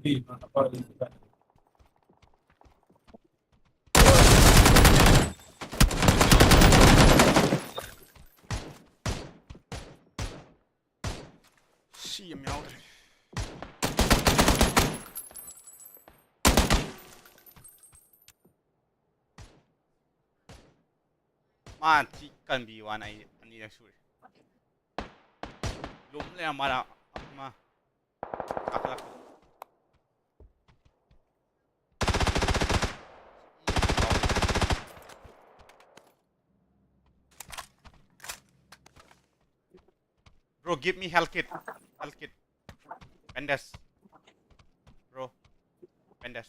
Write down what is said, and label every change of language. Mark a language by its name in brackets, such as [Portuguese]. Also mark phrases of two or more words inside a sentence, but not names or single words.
[Manipuri] ꯁꯤ ꯑꯃ ꯌꯥꯎꯗ꯭ꯔꯦ ꯃꯥ ꯊꯤ ꯀꯟꯕꯤ ꯋꯥꯅ ꯑꯩ ꯑꯅꯤꯔꯛ ꯁꯨꯔꯦ ꯂꯨꯝ ꯂꯩꯔ ꯃꯥꯅ ꯑꯃ ꯀꯥꯈꯠꯂꯛꯄꯗ [English] Bro, give me health kit. Health kit. Bandage. Bro. Bandage.